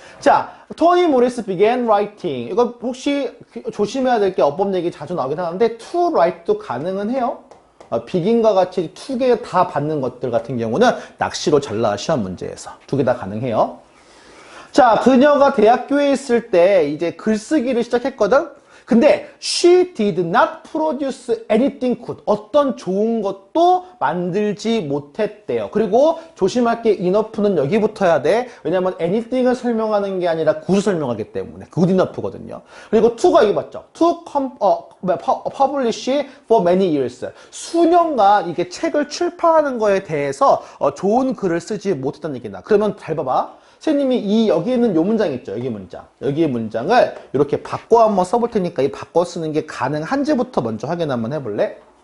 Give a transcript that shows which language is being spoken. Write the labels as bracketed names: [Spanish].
[Korean] 자, 토니 모리스 [English] began writing. [Korean] 이거 혹시 조심해야 될 게 어법 얘기 자주 나오긴 하는데 to write도 가능은 해요. begin과 같이 두 개 다 받는 것들 같은 경우는 낚시로 잘 나와 시험 문제에서. 두 개 다 가능해요. 자, 그녀가 대학교에 있을 때 이제 글쓰기를 시작했거든. [English] 근데 she did not produce anything good. [Korean] 어떤 좋은 것도 만들지 못했대요. 그리고 조심할 게 enough는 여기부터 해야 돼. 왜냐면 anything을 설명하는 게 아니라 good을 설명하기 때문에 good enough거든요. 그리고 to가 이게 맞죠? [English] to publish for many years. [Korean] 수년간 이게 책을 출판하는 거에 대해서 좋은 글을 쓰지 못했다는 얘기다. 그러면 잘 봐봐. 선생님이 여기 있는 요 문장 있죠? 여기 문장. 여기의 문장을 이렇게 바꿔 한번 써볼 테니까 이 바꿔 쓰는 게 가능한지부터 먼저 확인 한번 해볼래?